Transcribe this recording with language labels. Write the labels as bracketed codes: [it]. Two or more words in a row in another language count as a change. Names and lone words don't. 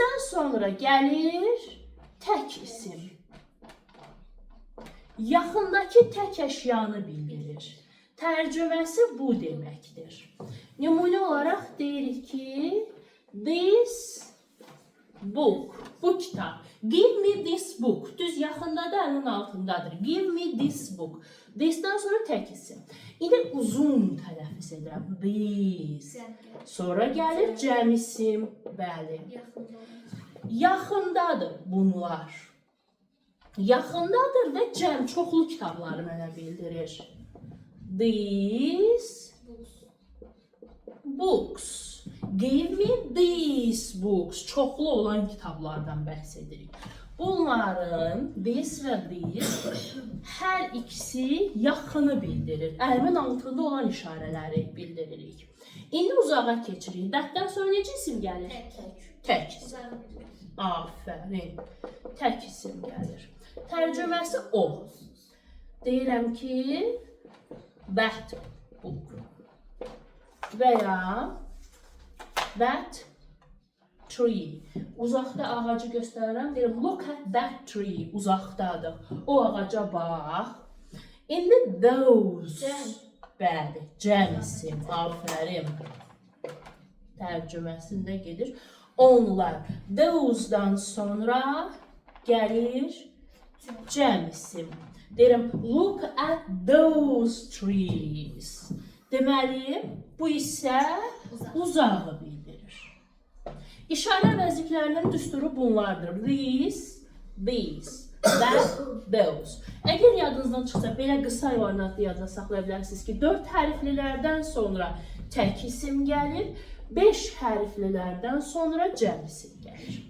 [az] sonra gəlir tək isim. Yaxındakı tək əşyanı bildirir. Tərcüməsi bu deməkdir. Nümunə olaraq deyirik ki, [en] this book, [az] bu kitab. [en] Give me this book. [az] Düz yaxındadır, əlin altındadır. [en] Give me this book. [az] This'dən sonra tək isim. İndi uzun tələffüz edirəm. This. Sonra gəlir cəm isim. Bəli. Yaxındadır bunlar. Yaxındadır və cəm çoxlu kitabları mənə bildirir. [en] These books. Give me these books. [az] Çoxlu olan kitablardan bəhs edirik. Bunların this və this hər ikisi yaxını bildirir. Əlimin altında olan işarələri bildiririk. İndi uzağa keçirik. Dətdən sonra necə isim gəlir? Tək. Afərin. Tək isim gəlir. Tərcüməsi o. Deyirəm ki, [en] that book. [az] Və ya [en] that tree. [az] Uzaqda ağacı göstərirəm. Deyirəm, [en] look at that tree. [az] Uzaqdadır. O ağaca bax. İndi those. Bəli, cəm isim. Afərin. Tərcüməsində gedir. Onlar. Those'dan sonra gəlir cəm isim. Deyirəm, [en] look at those trees. [az] Deməli, bu isə uzağı bildirir. İşarə vəziflərinin düsturu bunlardır. [en] These, that, those. [az] Əgər yadınızdan çıxsa, belə qısa variantlı yadda saxlaya bilərsiniz ki, 4 hərflilərdən sonra tək isim gəlir, 5 hərflilərdən sonra cəm isim gəlir.